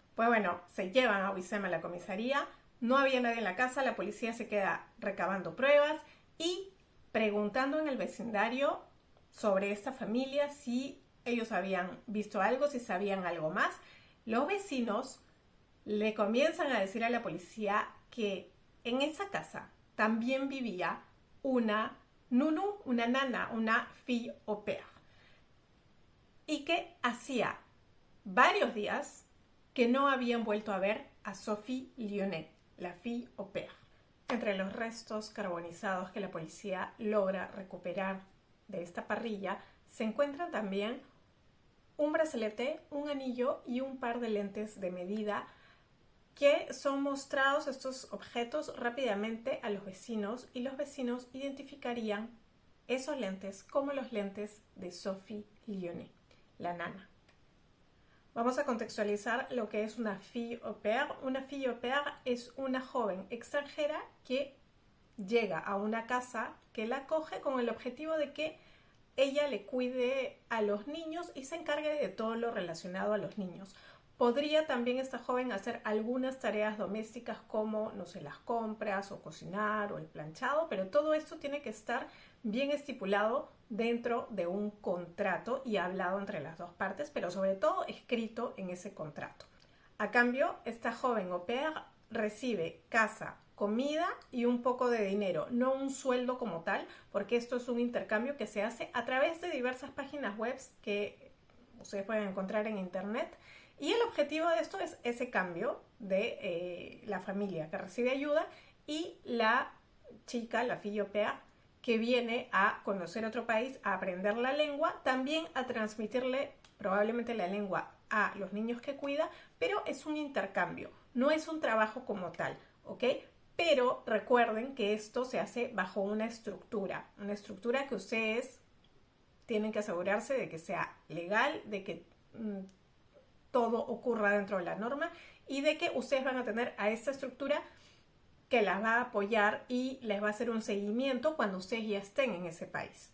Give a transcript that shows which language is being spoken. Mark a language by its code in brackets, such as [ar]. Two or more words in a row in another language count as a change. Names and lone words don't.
[es] Pues bueno, se llevan a Wissem a la comisaría. No había nadie en la casa, la policía se queda recabando pruebas y preguntando en el vecindario sobre esta familia, si ellos habían visto algo, si sabían algo más. Los vecinos le comienzan a decir a la policía que en esa casa también vivía una nunu, una nana, una [fr] fille au pair, [es] y que hacía varios días que no habían vuelto a ver a Sophie Lyonnais, la [fr] fille au pair. [es] Entre los restos carbonizados que la policía logra recuperar de esta parrilla se encuentran también un brazalete, un anillo y un par de lentes de medida, que son mostrados estos objetos rápidamente a los vecinos, y los vecinos identificarían esos lentes como los lentes de Sophie Lyonnais, la nana. Vamos a contextualizar lo que es una [fr] fille au pair. [es] Una [fr] fille au pair [es] es una joven extranjera que llega a una casa que la acoge con el objetivo de que ella le cuide a los niños y se encargue de todo lo relacionado a los niños. Podría también esta joven hacer algunas tareas domésticas como, no sé, las compras o cocinar o el planchado, pero todo esto tiene que estar bien estipulado dentro de un contrato y hablado entre las dos partes, pero sobre todo escrito en ese contrato. A cambio, esta joven [fr] au pair [es] recibe casa, comida y un poco de dinero, no un sueldo como tal, porque esto es un intercambio que se hace a través de diversas páginas web que ustedes pueden encontrar en internet. Y el objetivo de esto es ese cambio de la familia que recibe ayuda y la chica, la [fr] fille au pair, [es] que viene a conocer otro país, a aprender la lengua, también a transmitirle probablemente la lengua a los niños que cuida, pero es un intercambio, no es un trabajo como tal, ¿ok? Pero recuerden que esto se hace bajo una estructura que ustedes tienen que asegurarse de que sea legal, de que todo ocurra dentro de la norma y de que ustedes van a tener a esta estructura que las va a apoyar y les va a hacer un seguimiento cuando ustedes ya estén en ese país.